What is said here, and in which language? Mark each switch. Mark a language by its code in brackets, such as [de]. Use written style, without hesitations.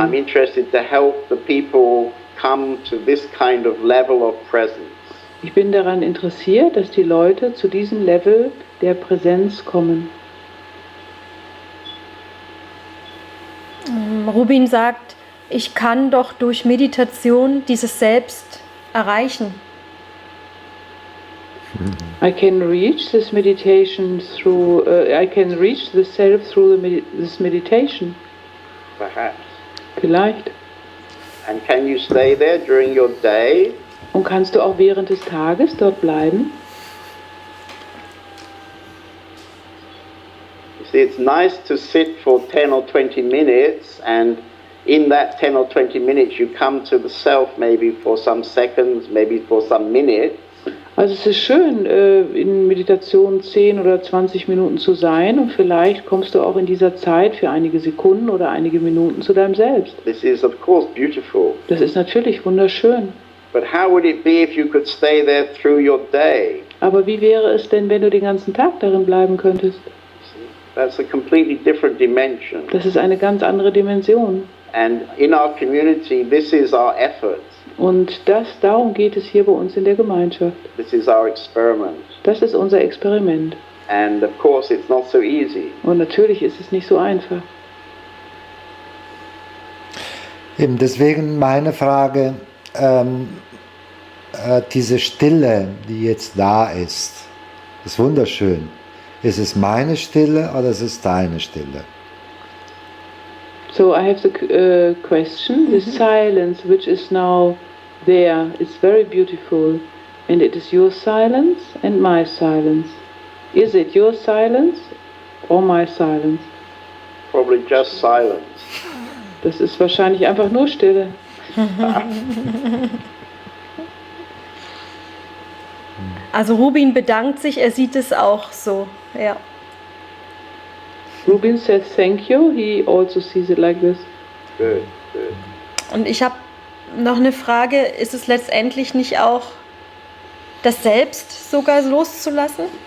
[en] I'm interested to help the people come to this kind of level of presence. [de] Ich bin daran interessiert, dass die Leute zu diesem Level der Präsenz kommen. Rubin sagt, ich kann doch durch Meditation dieses Selbst erreichen. [en] I can reach this meditation through. I can reach the self through this meditation. Perhaps. [de] Vielleicht. [en] And can you stay there during your day? [de] Und kannst du auch während des Tages dort bleiben? [en] You see, it's nice to sit for 10 or 20 minutes, and in that 10 or 20 minutes you come to the self maybe for some seconds, maybe for some minutes. [de] Also es ist schön, in Meditation 10 oder 20 Minuten zu sein, und vielleicht kommst du auch in dieser Zeit für einige Sekunden oder einige Minuten zu deinem Selbst. [en] This is of course beautiful. [de] Das ist natürlich wunderschön. [en] But how would it be if you could stay there through your day? [de] Aber wie wäre es denn, wenn du den ganzen Tag darin bleiben könntest? [en] That's a completely different dimension. [de] Das ist eine ganz andere Dimension. [en] And in our community, this is our effort. [de] Und darum geht es hier bei uns in der Gemeinschaft. [en] This is our experiment. [de] Das ist unser Experiment. [en] And of course it's not so easy. [de] Und natürlich ist es nicht so einfach. Eben deswegen meine Frage, diese Stille, die jetzt da ist wunderschön. Ist es meine Stille oder ist es deine Stille? [en] So I have the question, the silence which is now there is very beautiful, and it is your silence and my silence. Is it your silence or my silence? Probably just silence. [de] Das ist wahrscheinlich einfach nur Stille. Also Rubin bedankt sich, er sieht es auch so. Ja. [en] Rubin says thank you, he also sees it like this. Good, good. [de] Und ich habe noch eine Frage, ist es letztendlich nicht auch das Selbst sogar loszulassen?